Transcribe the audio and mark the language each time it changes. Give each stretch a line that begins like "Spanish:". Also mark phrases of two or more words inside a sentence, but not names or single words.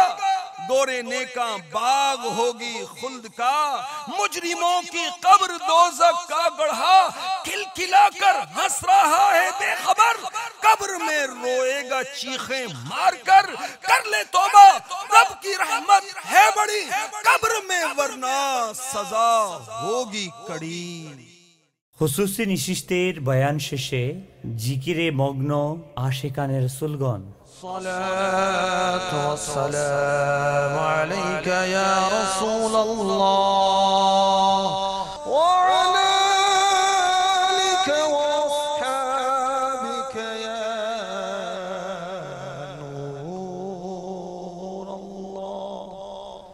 Urdu: گورے نیکاں باغ ہوگی خلد کا، مجرموں کی قبر دوزخ کا گڑھا۔ کھل کھلا کر ہنس رہا ہے بے خبر، قبر میں روئے گا چیخیں مار کر۔ کر لے توبہ، رب کی رحمت ہے بڑی، قبر میں ورنہ سزا ہوگی کڑی۔
Bangla: খুসুসি নিশিস্তের বয়ান শেষে জিকিরে মগ্ন আশিকানে রাসূলগণ।
Arabic: الصلاة والسلام عليك يا رسول الله وعلى آلك وأصحابك يا نور الله.